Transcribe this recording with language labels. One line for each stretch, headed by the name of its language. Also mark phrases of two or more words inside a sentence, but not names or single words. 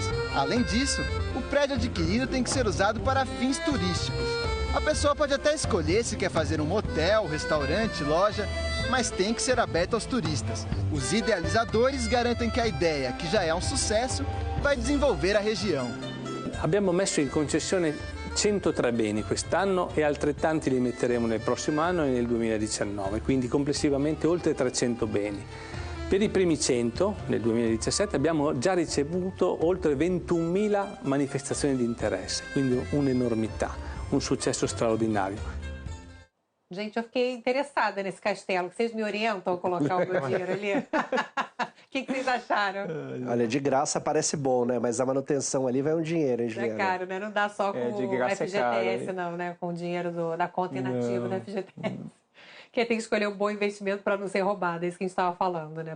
Portuguese: Além disso, o prédio adquirido tem que ser usado para fins turísticos. A pessoa pode até escolher se quer fazer um hotel, restaurante, loja, mas tem que ser aberto aos turistas. Os idealizadores garantem que a ideia, que já é um sucesso, vai desenvolver a região.
Italian: Abbiamo messo in concessione 103 beni quest'anno e altrettanti li metteremo nel prossimo anno e nel 2019, quindi complessivamente oltre 300 beni. Per i primi 100, nel 2017, abbiamo già ricevuto oltre 21.000 manifestazioni di interesse, quindi un'enormità, un successo straordinario.
Portuguese: Gente, eu fiquei interessada nesse castelo. Vocês me orientam a colocar o meu dinheiro ali? O que vocês acharam? Olha, de graça parece bom, né? Mas a manutenção ali vai um dinheiro, hein, Juliana? É caro, né? Não dá só com de o graça FGTS, é caro, não, né? Com o dinheiro da conta inativa do FGTS. Porque tem que escolher um bom investimento para não ser roubado, é isso que a gente estava falando, né?